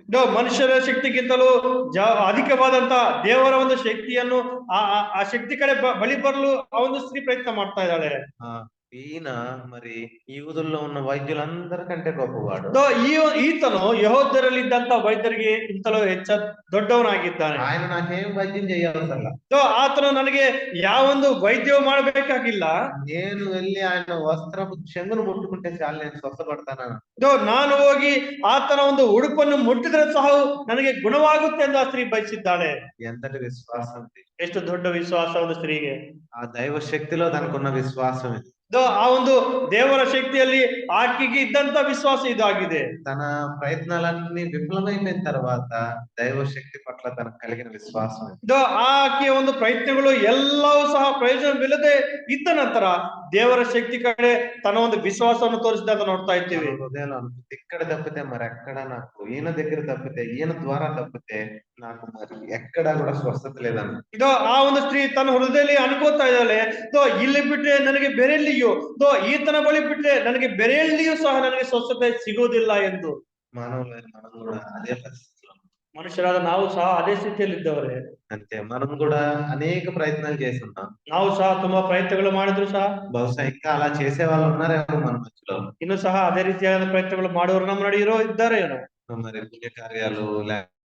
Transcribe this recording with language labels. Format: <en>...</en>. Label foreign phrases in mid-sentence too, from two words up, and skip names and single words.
<kn>ಮನುಷ್ಯರ ಶಕ್ತಿಗಿಂತಲೂ ಅಧಿಕವಾದಂತ ದೇವರ ಒಂದು ಶಕ್ತಿಯನ್ನು ಆ ಶಕ್ತಿ ಕಡೆ ಬಳಿ ಬರಲು ಆ ಒಂದು ಸ್ತ್ರೀ ಪ್ರಯತ್ನ ಮಾಡ್ತಾ ಇದ್ದಾಳೆ.</kn> <te>ఈయన మరి యూదుల్లో ఉన్న వైద్యులందరికంటే గొప్పవాడు.</te> <kn>ಈತನು ಯೆಹೂದ್ಯರಲ್ಲಿದ್ದಂತ ವೈದ್ಯರಿಗೆ ಇಂತಲೂ ದೊಡ್ಡವನಾಗಿದ್ದಾನೆ.</kn> <te>ఆయన నాకేం వైద్యం చేయాల్సಲ್ಲ,</te> <kn>ಆತನು ನನಗೆ ಯಾವೊಂದು ವೈದ್ಯವು ಮಾಡಬೇಕಾಗಿಲ್ಲ,</kn> <te>నేను వెళ్ళి ఆయన వస్త్రపు చెంగును ముట్టుకుంటే చాలు నేను స్వస్థపడతాను.</te> <kn>ನಾನು ಹೋಗಿ ಆತನ ಒಂದು ಉಡುಪನ್ನು ಮುಟ್ಟಿದ್ರೆ ಸಹ ನನಗೆ ಗುಣವಾಗುತ್ತೆ ಎಂದು ಆ ಸ್ತ್ರೀ ಬಯಸಿದ್ದಾಳೆ.</kn> <te>ఎంతటి విశ్వాసం!</te> <kn>ಎಷ್ಟು ದೊಡ್ಡ ವಿಶ್ವಾಸ ಒಂದು ಸ್ತ್ರೀಗೆ!</kn> <te>ఆ దైవ శక్తిలో తనకున్న విశ్వాసం ఇది.</te> <kn>ಆ ಒಂದು ದೇವರ ಶಕ್ತಿಯಲ್ಲಿ ಆಕೆಗೆ ಇದ್ದಂತ ವಿಶ್ವಾಸ ಇದಾಗಿದೆ.</kn> <te>తన ప్రయత్నాలన్నీ విఫలమైపోయిన తర్వాత దైవ శక్తి పట్ల తనకు కలిగిన విశ్వాసం ఇది.</te> <kn>ಆಕೆಯ ಒಂದು ಪ್ರಯತ್ನಗಳು ಎಲ್ಲವೂ ಸಹ ಪ್ರಯೋಜನವಿಲ್ಲದೆ ಇದ್ದ ನಂತರ ದೇವರ ಶಕ್ತಿ ಕಡೆ ತನ್ನ ಒಂದು ವಿಶ್ವಾಸವನ್ನು ತೋರಿಸಿದಾಗ ನೋಡ್ತಾ ಇದ್ದೀವಿ.</kn> <te>హృదయంలో ఇక్కడ తప్పితే మరి ఎక్కడ నాకు, ఈయన దగ్గర తప్పితే, ఈయన ద్వారా తప్పితే నాకు మరి ఎక్కడా కూడా స్వస్థత లేదన్న.</te> <kn>ಆ ಒಂದು ಸ್ತ್ರೀ ತನ್ನ ಹೃದಯದಲ್ಲಿ ಅನ್ಕೋತಾ ಇದ್ದಾಳೆ, ಇಲ್ಲಿ ಬಿಟ್ರೆ ನನಗೆ ಬೇರೆಲ್ಲಿಯೂ, ಈತನ ಬಳಿ ಬಿಟ್ರೆ ನನಗೆ ಬೇರೆಲ್ಲಿಯೂ ಸಹ ನನಗೆ ಸ್ವಸ್ಥತೆ ಸಿಗುವುದಿಲ್ಲ ಎಂದು.</kn> <te>మానవులైన మనం కూడా అదే పరిస్థితిలో,</te> <kn>ಮನುಷ್ಯರಾದ ನಾವು ಸಹ ಅದೇ ಸ್ಥಿತಿಯಲ್ಲಿ ಇದ್ದವರೇ.</kn> <te>అంతే, మనం కూడా అనేక ప్రయత్నాలు చేస్తున్నాం.</te> <kn>ನಾವು ಸಹ ತುಂಬಾ ಪ್ರಯತ್ನಗಳು ಮಾಡಿದ್ರು ಸಹ</kn> <te>బహుశా ఇంకా అలా చేసే వాళ్ళు ఉన్నారేమో మన మధ్యలో.</te> <kn>ಇನ್ನು ಸಹ ಅದೇ ರೀತಿಯಾದ ಪ್ರಯತ್ನಗಳು ಮಾಡುವವರು ನಮ್ಮ ನಡುವೆ ಇದ್ದಾರೆ ಏನೋ.</kn> <te>మరి పుణ్య కార్యాలు</te>